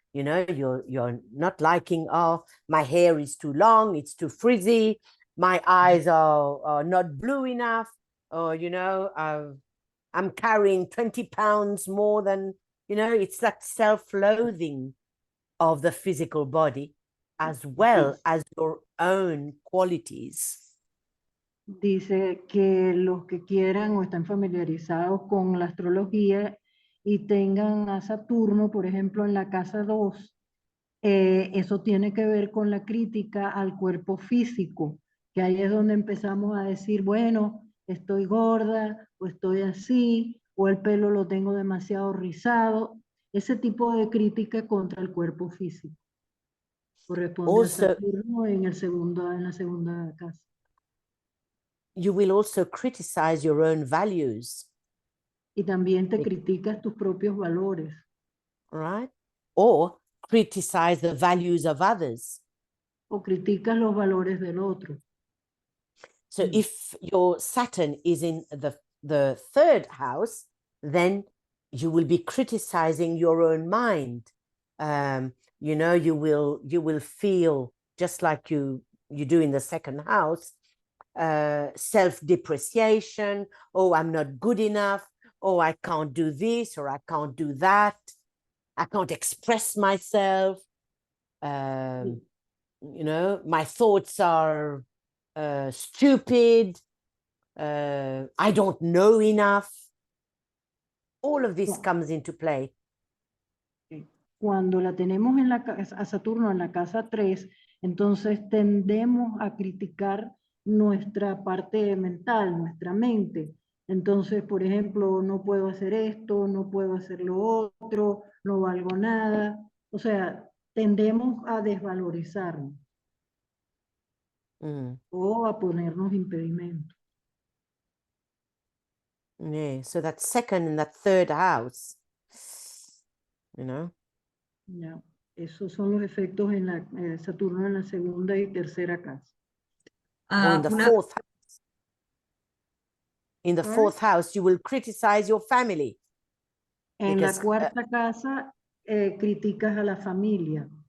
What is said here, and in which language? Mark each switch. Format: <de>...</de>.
<en>you know, you're not liking, oh, my hair is too long, it's too frizzy, my eyes are not blue enough, or, you know, I'm carrying 20 pounds more than, you know, it's that self-loathing of the physical body as well as your own qualities.</en> <es>Dice que los que quieran o están familiarizados con la astrología y tengan a Saturno, por ejemplo, en la casa 2, eso tiene que ver con la crítica al cuerpo físico, que ahí es donde empezamos a decir, bueno, estoy gorda, o estoy así, o el pelo lo tengo demasiado rizado. Ese tipo de crítica contra el cuerpo físico corresponde a Saturno en la segunda casa.</es> <en>You will also criticize your own values.</en> <es>Y también te criticas tus propios valores.</es> <en>Right? Or criticize the values of others.</en> <es>O criticas los valores del otro.</es> <en>So if your Saturn is in the third house, then you will be criticizing your own mind. You know, you will feel just like you do in the second house, self-depreciation. Oh, I'm not good enough. Oh, I can't do this, or I can't do that. I can't express myself. You know, my thoughts are stupid. I don't know enough. All of this comes into play.</en> <es>Cuando la tenemos en a Saturno en la casa 3, entonces tendemos a criticar nuestra parte mental, nuestra mente. Entonces, por ejemplo, no puedo hacer esto, no puedo hacer lo otro, no valgo nada. O sea, tendemos a desvalorizarnos o a ponernos impedimentos.</es> <en>Yeah, so that second and that third house, you know.</en> <es>Ya, esos son los efectos en la Saturno en la segunda y tercera casa.</es> <en>Or in the fourth house. In the fourth house, you will criticize your family.</en> <es>En la cuarta casa, criticas a la familia.</es>